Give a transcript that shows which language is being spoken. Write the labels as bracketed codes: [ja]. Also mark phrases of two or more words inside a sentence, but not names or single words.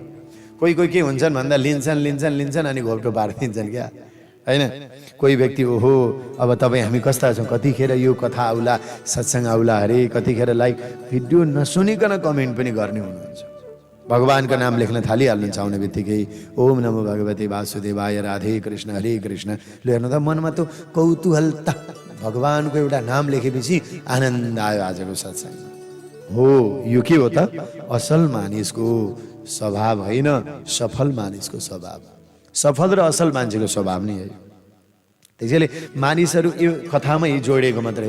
[ne] कोही के हुन्छन् भन्दा लिन्छन् अनि घोप्टो पारिदिन्छन् क्या, होइन? कोही व्यक्ति ओहो अब तपाईँ हामी कस्ता छौँ, कतिखेर यो कथा आउला, सत्सङ्ग आउला अरे, कतिखेर [en] like video [ne] नसुनिकन कमेन्ट पनि गर्ने हुनुहुन्छ। भगवानको नाम लेख्न थालिहाल्नुहुन्छ आउने बित्तिकै [sa] ओम नमो भगवते वासुदेवाय [ne] राधे कृष्ण हरे कृष्ण। हेर्नु त मनमा त कौतूहलता, भगवानको एउटा नाम लेखेपछि आनन्द आयो। आजको सत्सङ्ग हो यो के हो त? असल मानिसको स्वभाव होइन, सफल मानिसको स्वभाव। सफल र असल मान्छेको स्वभाव नै है। त्यसैले मानिसहरू यो कथामै जोडिएको मात्रै हो।